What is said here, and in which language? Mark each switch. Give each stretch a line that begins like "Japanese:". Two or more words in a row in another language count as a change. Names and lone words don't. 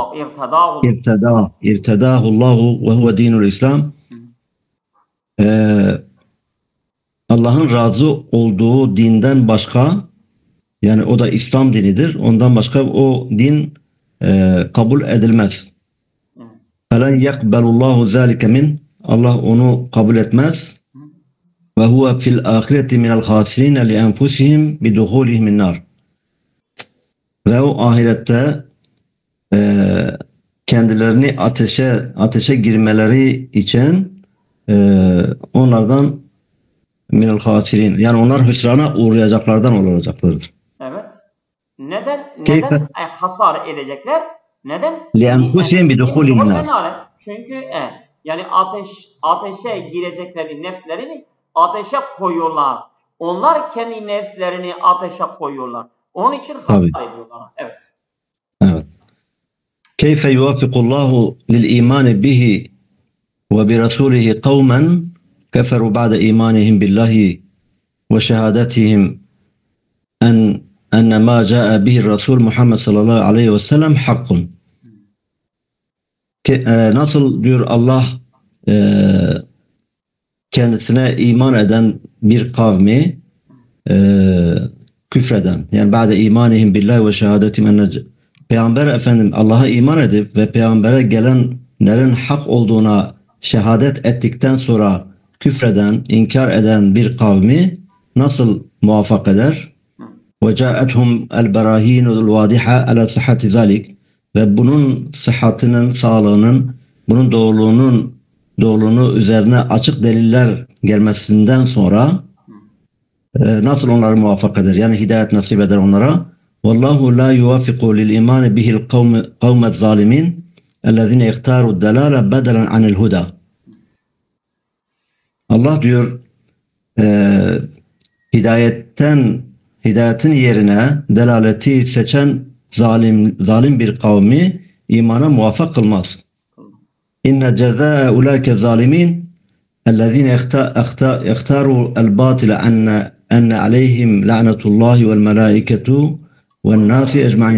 Arabic: ارتضاه الله وهو دين الإسلام.
Turkish: Allah'ın razı olduğu dinden başka, yani o da İslam dinidir. Ondan başka o din kabul edilmez.
Arabic: فَلَنْ يَقْبَلُ اللّٰهُ ذَٰلِكَ مِنْ
Turkish: Allah onu kabul etmez.
Arabic: وَهُوَ فِي الْآخِرَةِ مِنَ الْخَاسِرِينَ لِأَنْفُسِهِمْ بِدُخُولِهِمْ النَّارِ
Turkish: Ve o ahirette kendilerini ateşe girmeleri için onlardan
Arabic: من الخاسرين,
Turkish: yani onlar hüsrana uğrayacaklardan olacaklardır. Evet. Neden hasar edecekler? Neden?
Arabic: لِأَنْفُسِهِمْ بِدُخُولِهِمْ النَّارِ
Turkish: Çünkü yani ateşe girecekleri nefslerini ateşe koyuyorlar. Onlar kendi nefslerini ateşe koyuyorlar. Onun için hasar ediyorlar. Evet. Evet.
Arabic: كَيْفَ يُوَفِقُ اللّٰهُ لِلْا۪يمَانِ بِهِ وَبِرَسُولِهِ قَوْمًا كَفَرُوا بَعْدَ اِيمَانِهِمْ بِاللّٰهِ وَشَهَادَتِهِمْ أن ما جاء به الرسول محمد صلى الله عليه وسلم حق.
Turkish: Nasıl diyor Allah kendisine iman eden bir kavmi küfreden, yani
Arabic: بعد إيمانهم بالله وشهادتهم أن
Turkish: Peygamber Efendim Allah'a iman edip ve peygambere gelenlerin hak olduğuna şehadet ettikten sonra küfreden, inkar eden bir kavmi nasıl muvaffak eder?
Arabic: وَجَاءَتْهُمْ الْبَرَاهِينُ الْوَادِحَةِ عَلَى صِحَّةِ ذَلِكَ
Turkish: Ve bunun sıhhatinin, sağlığının, bunun doğruluğunu üzerine açık deliller gelmesinden sonra nasıl onları muvaffak eder? Yani hidayet nasip eder onlara.
Arabic: وَاللّٰهُ لَا يُوَافِقُ لِلْاِيمَانِ بِهِ الْقَوْمَ الظَّالِمِينَ اَلَّذِينَ اِخْتَارُوا الدَّلَالَ بَدَلًا عَنِ الْهُدَى
Turkish: Allah diyor hidayetin yerine delaleti seçen zalim bir kavmi imana muvaffak kılmaz.
Arabic: إن جزاء أولئك الظالمين الذين اختاروا الباطل أن عليهم لعنة الله والملائكة والناس أجمعين.